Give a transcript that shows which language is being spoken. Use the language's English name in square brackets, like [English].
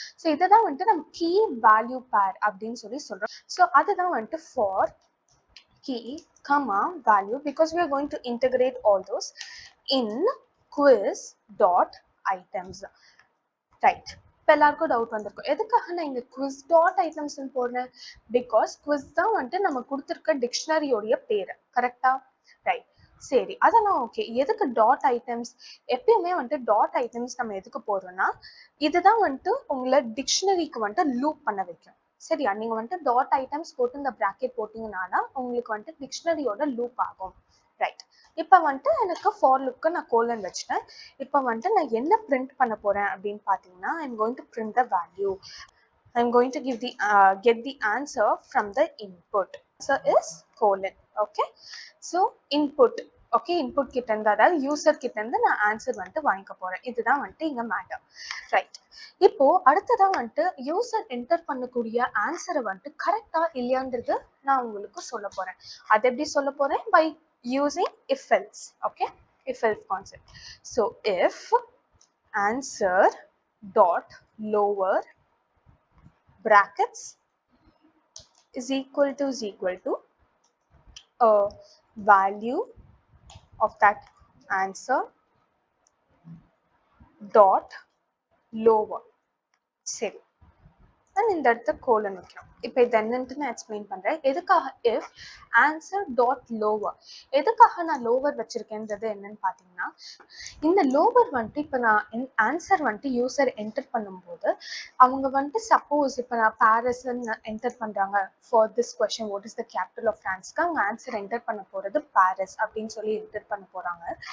[Tamil] So இதை தான் வந்துட்டு நம்ம கீ வேல்யூ பேர் அப்படின்னு சொல்லி சொல்றோம். [English] so [Tamil] அதுதான் வந்துட்டு [English] For key comma value, because we are going to integrate all those in quiz dot items. [Tamil] Right, இப்போ எல்லாருக்கும் டவுட் வந்திருக்கும், எதுக்காக நான் இங்கே குவிஸ் டாட் ஐட்டம்ஸ்ன்னு போடுறேன்? பிகாஸ் குவிஸ் தான் வந்துட்டு நம்ம கொடுத்துருக்க டிக்ஷனரியோடைய பேர். கரெக்டா? ரைட். சரி, அதெல்லாம் ஓகே. எதுக்கு டாட் ஐட்டம்ஸ்? எப்பயுமே வந்துட்டு டாட் ஐட்டம்ஸ் நம்ம எதுக்கு போடுறோம்னா, இதுதான் வந்துட்டு உங்கள டிக்ஷனரிக்கு வந்துட்டு லூப் பண்ண வைக்கும். சரியா? நீங்க வந்துட்டு டாட் ஐட்டம்ஸ் போட்டு இந்த பிராக்கெட் போட்டீங்கன்னா உங்களுக்கு வந்துட்டு டிக்ஷனரியோட லூப் ஆகும். ரைட். இப்போ வந்துட்டு எனக்கு ஃபார் லுக்கு நான் கோலன் வச்சுட்டேன். இப்போ வந்துட்டு நான் என்ன பிரிண்ட் பண்ண போறேன் அப்படின்னு பார்த்தீங்கன்னா, [English] I'm going to print the value. I'm going to give the get the answer from the input. Answer is colon. Okay. So input. [Tamil] Okay, input கிட்ட இருந்து, அதாவது யூசர் கிட்ட இருந்து நான் ஆன்சர் வந்துட்டு வாங்கிக்க போறேன். இதுதான் வந்துட்டு இங்க மேட்டர். ரைட். இப்போ அடுத்ததான் வந்துட்டு யூசர் என்டர் பண்ணக்கூடிய ஆன்சரை வந்துட்டு கரெக்டா இல்லையான்றது நான் உங்களுக்கு சொல்ல போறேன். அது எப்படி சொல்ல போறேன்? [English] By using if else. Okay, if else concept. So if answer dot lower brackets is equal to a value of that answer dot lower. [Tamil] சரி, நான் இந்த இடத்த கோலன் வைக்கிறோம். இப்போ இது என்னன்ட்டு நான் எக்ஸ்பிளைன் பண்றேன். எதுக்காக [English] if answer dot lower, [Tamil] எதுக்காக நான் லோவர் வச்சிருக்கேன்றது என்னன்னு பாத்தீங்கன்னா, இந்த லோவர் வந்துட்டு இப்போ நான் ஆன்சர் வந்துட்டு யூசர் என்டர் பண்ணும்போது அவங்க வந்துட்டு சப்போஸ் இப்போ நான் பாரிஸ்ன்னு என்டர் பண்றாங்க [English] for this question what is the capital of பிரான்ஸ்க்கு [Tamil] அவங்க ஆன்சர் என்டர் பண்ண போறது பாரிஸ் அப்படின்னு சொல்லி என்டர் பண்ண போறாங்க.